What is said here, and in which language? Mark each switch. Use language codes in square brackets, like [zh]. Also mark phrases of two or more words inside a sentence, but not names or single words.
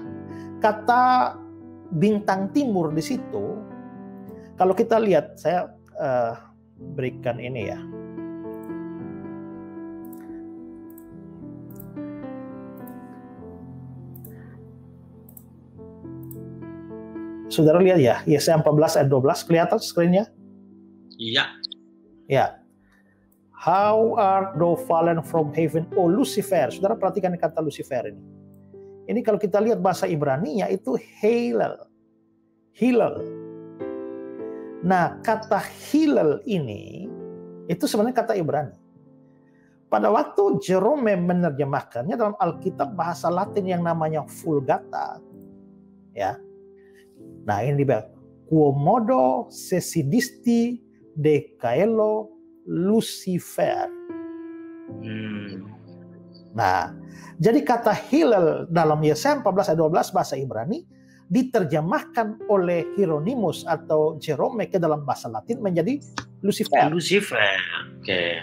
[id] Kata bintang timur di situ, kalau kita lihat, saya berikan ini ya. Saudara lihat ya, Yesaya 14 ayat 12, kelihatan screen-nya? Iya. Ya. [en] How art thou fallen from heaven, O Lucifer. [id] Saudara perhatikan kata Lucifer ini. Ini kalau kita lihat bahasa Ibrani-nya itu Hillel. Hillel. Nah, kata Hillel ini itu sebenarnya kata Ibrani. Pada waktu Jerome menerjemahkannya dalam Alkitab bahasa Latin yang namanya Vulgata, ya. [la] Nah, ini dibilang Quomodo sesidisti de caelo Lucifer. [id] Nah, jadi kata Hillel dalam Yesaya 14 ayat 12 bahasa Ibrani diterjemahkan oleh Hieronymus atau Jerome ke dalam bahasa Latin menjadi Lucifer. Oke.